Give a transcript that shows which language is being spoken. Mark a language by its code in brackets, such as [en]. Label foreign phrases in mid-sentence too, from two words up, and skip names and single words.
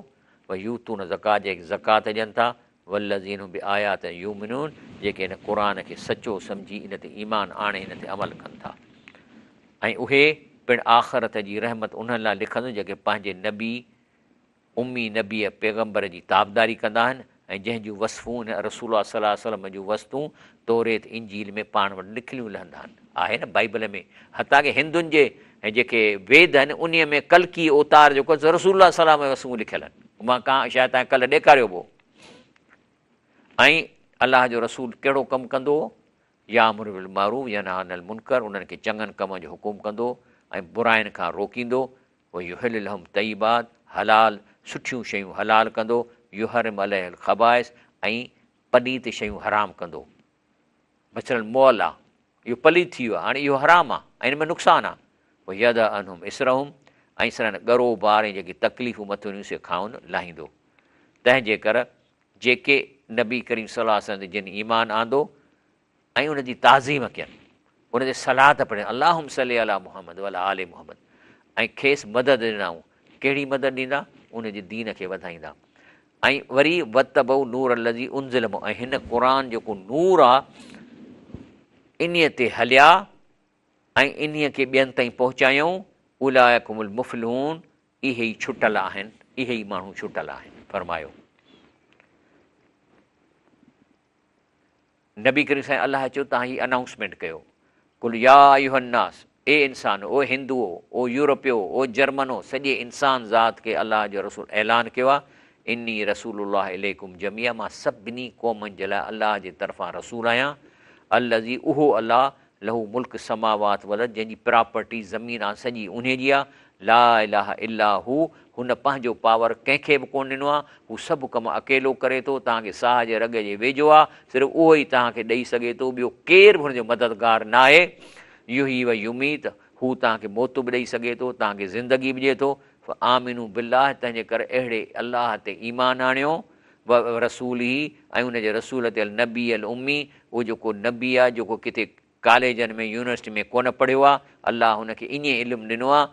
[sd] भई [ar] يؤتون الزكاة, [sd] जेके ज़कात ॾियनि था। [ar] والذين بآيات يؤمنون, [sd] जेके इन क़ुर खे सचो सम्झी इन ते ईमान आणे इन ते अमल कनि था। ऐं उहे पिणु आख़िरत जी रहमत उन्हनि लाइ लिखंदो जेके पंहिंजे नबी उम्मी नबीअ पैगम्बर जी ताबदारी कंदा आहिनि, ऐं जंहिंजूं वसफ़ूं हिन रसूल [ar] صلى الله عليه وسلم [sd] जूं वस्तूं तौरेत इंजील में पाण वटि लिखियलूं लहंदा आहिनि। आहे न बाइबल में, हता की हिंदुनि जे ऐं जेके वेद आहिनि उन में कल्की अवतार जेको रसूल सलाम में वस्तूं लिखियल आहिनि। मां शायदि तव्हां कल्ह ॾेखारियो हो। ऐं अलाह जो रसूल कहिड़ो कमु कंदो हो? [ar] يأمر بالمعروف ينهى عن المنكر, [sd] उन्हनि खे चङनि कम जो हुकुम कंदो ऐं बुराइनि खां रोकींदो। पोइ [ar] يحل لهم الطيبات, [sd] हलाल सुठियूं शयूं हलाल कंदो। [ar] يحرم عليهم الخبائث, [sd] ऐं पलीत शयूं हराम कंदो। मसलन मॉल आहे, इहो पलीत थी वियो आहे, हाणे इहो हराम आहे ऐं हिन में नुक़सानु आहे। पोइ [ar] يضع عنهم إصرهم, [sd] ऐं सर ॻरो ॿार ऐं जेकी तकलीफ़ूं मथियूं हुयूं से खाउन लाहींदो। तंहिंजे कर जेके नबी करीम [ar] صلى الله عليه وسلم [sd] जिन ईमान आंदो ऐं उनजी ताज़ीम कयनि, उनते सलात पढ़नि, [ar] اللهم صل على محمد وعلى آل محمد, [sd] ऐं खेसि मदद ॾिनऊं। कहिड़ी मदद ॾींदा? उनजे दीन खे वधाईंदा। ऐं वरी [ar] واتبعوا نور الذي أنزل, [sd] ऐं हिन क़ुर जेको नूर आहे इन्हीअ ते हलिया ऐं इन्हीअ खे ॿियनि ताईं पहुचायूं। [ar] أولئك هم المفلحون, [sd] इहे ई छुटल आहिनि, इहे ई माण्हू छुटल आहिनि। फरमायो नबी करीम साईं अलाह चयो तव्हां हीअ अनाउंसमेंट कयो, [ar] قل يا أيها الناس, [sd] ए इंसान, ओ हिंदुओ, ओ यूरोपियो, ओ जर्मनो, सॼे इंसान ज़ात खे अलाह जो रसूल ऐलान कयो आहे। [ar] إني رسول الله إليكم جميعا, [sd] मां सभिनी क़ौमुनि जे लाइ अलाह जे तरफ़ां रसूल आहियां। अल्लज़ी, उहो अलाह, [ar] له ملك السماوات والأرض, [sd] जंहिंजी प्रॉपर्टी ज़मीन आहे सॼी उन जी आहे। [ar] لا إله إلا هو, [sd] हुन पंहिंजो पावर कंहिंखे बि कोन ॾिनो आहे। हू सभु कमु अकेलो करे थो, तव्हांखे साह जे रग जे वेझो आहे, सिर्फ़ु उहो ई तव्हांखे ॾेई सघे थो, ॿियो केरु बि हुनजो मददगार न आहे। [ar] يحيي ويميت, [sd] हू तव्हांखे मौत बि ॾेई सघे थो, तव्हांखे ज़िंदगी बि ॾिए थो। [ar] آمنوا بالله, [sd] तंहिंजे करे अहिड़े अलाह ते ईमान आणियो, [ar] ورسوله, [sd] ऐं उनजे रसूल ते [ar] النبي الأمي, [sd] उहो जेको नबी आहे जेको किथे कॉलेजनि में यूनिवर्सिटी में कोन पढ़ियो आहे, अलाह हुनखे ईअं इल्मु ॾिनो आहे।